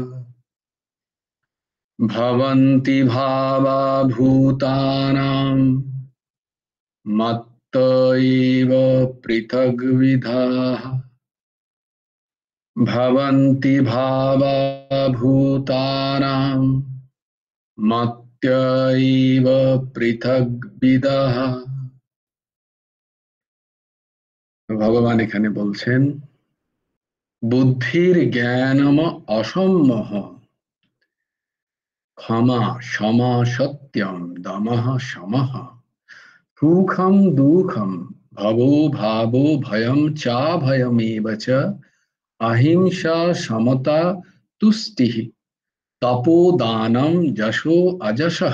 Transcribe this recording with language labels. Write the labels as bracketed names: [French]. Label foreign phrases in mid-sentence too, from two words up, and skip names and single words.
[Sanskrit] ভবন্তি ভাবা ভূতানাং মত্ত এব পৃথগ্বিধাঃ। ভবন্তি ভাবা ভূতানাং মত্ত এব পৃথগ্বিধাঃ। [Bangla] ভগবান এখানে বলছেন [Sanskrit] বুদ্ধির জ্ঞানম অসম্মোহ ক্ষমা সমা সত্যম দমঃ শমঃ। সুখম দুঃখম ভবো ভাবো ভয়ম চা ভয়মেব চ। অহিংসা সমতা তুষ্টিঃ তপোদানম যশো অযশঃ।